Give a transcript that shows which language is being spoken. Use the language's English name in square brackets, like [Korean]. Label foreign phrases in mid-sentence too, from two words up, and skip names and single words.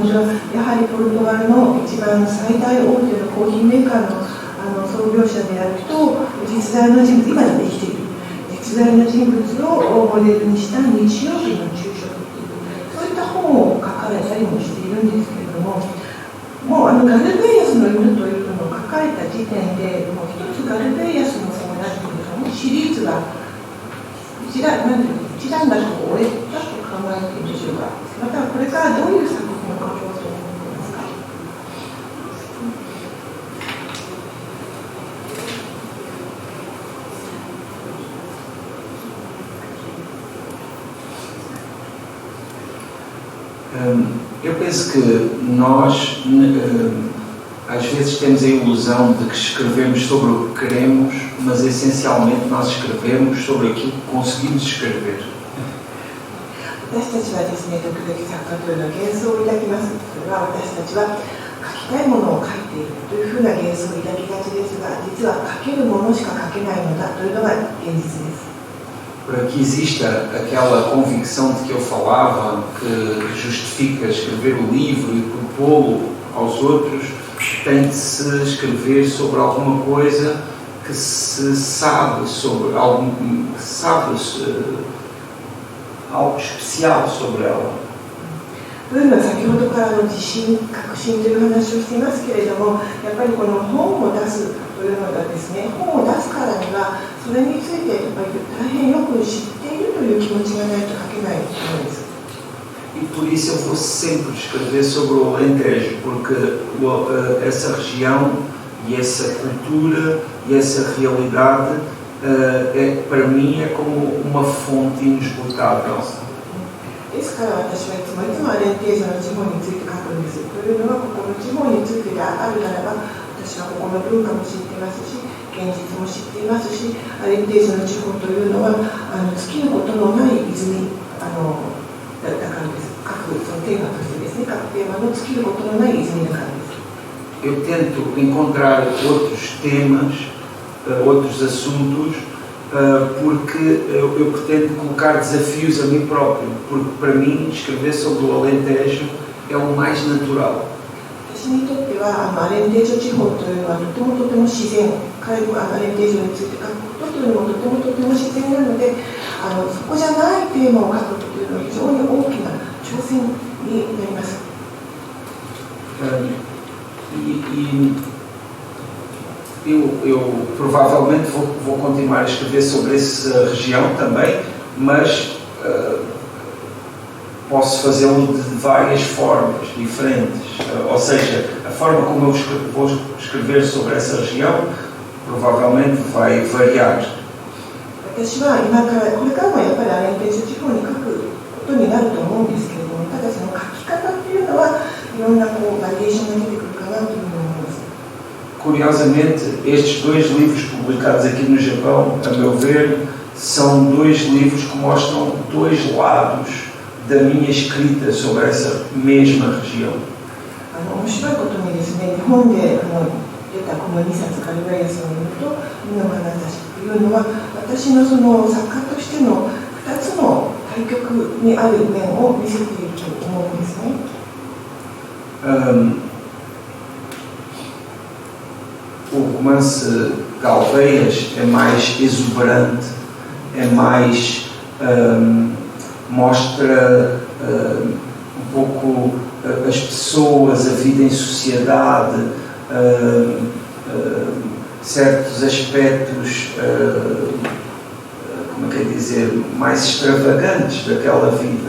[Japanese] ではやはりポルトガルの一番最大大手のコーヒーメーカーの創業者であると実在の人物、今でも生きている実在の人物をモデルにした日曜日の昼食というそういった本を書かれたりもしているんですけれども、もうガルベイアスの犬というのを書かれた時点でもう一つガルベイアスのシリーズが一段落を終えたと考えているでしょうか。またこれからどういう作品を書こうと思っていますか。 [Portuguese] Eu penso que nós às vezes temos a ilusão de que escrevemos sobre o que queremos, mas essencialmente nós escrevemos sobre aquilo que conseguimos escrever. [Japanese] 私たちはですね、時々作家というのは幻想を抱きます。それは私たちは書きたいものを書いているというふうな幻想を抱きがちですが、実は書けるものしか書けないのだというのが現実です。 [Portuguese] Para que exista aquela convicção de que eu falava, que justifica escrever o livro e propô-lo aos outros, tem de se escrever sobre alguma coisa que se sabe sobre algo especial sobre ela. [Japanese] というのは先ほどからの自信、確信という話をしていますけれども、やっぱりこの本を出すというのがですね、本を出すからにはそれについてやっぱり大変よく知っているという気持ちがないと書けないと思います。 [Portuguese] E por isso eu vou sempre escrever sobre o Alentejo, porque essa região e essa cultura e essa realidade para mim é como uma fonte inesgotável. [Japanese] ですから私はいつもアレンテージョの地方について書くんです。というのはここの地方についてであるならば、私はここの文化も知っていますし、現実も知っていますし、アレンテージョの地方というのは尽きることのない泉だからです。書くそのテーマとしてですですね、各テーマの尽きることのない泉の感です。 [Portuguese] Eu tento encontrar outros temas, outros assuntos, porque eu pretendo colocar desafios a mim próprio, porque para mim escrever sobre o Alentejo é o mais natural. [Japanese] 私にとってはアレンテージョ地方というのはとても自然、アレンテージョについて書くことというのもとても自然なので、そこじゃないテーマを書くことというのは非常に大きな挑戦になります。 [Portuguese] Eu provavelmente vou continuar a escrever sobre essa região também, mas posso fazê-lo de várias formas diferentes. Ou seja, a forma como eu vou escrever sobre essa região provavelmente vai variar. [Japanese] 私は今からこれからもやっぱりアレンテージョ地方に書くことになると思うんですけれども、ただその書き方っていうのはいろんなバリエーションが出てくるかなというふうに思います。 [Portuguese] Curiosamente, estes dois livros publicados aqui no Japão, a meu ver, são dois livros que mostram dois lados da minha escrita sobre essa mesma região. [Japanese] 面白いことにですね、日本で出たこの2冊カルベイアスを読むと「海の眼差し」というのは私のその作家としての2つの対極にある面を見せていると思うんですね。 [Portuguese] O romance Galveias é mais exuberante, é mais mostra um pouco as pessoas, a vida em sociedade, certos aspectos, como é que é dizer, mais extravagantes daquela vida.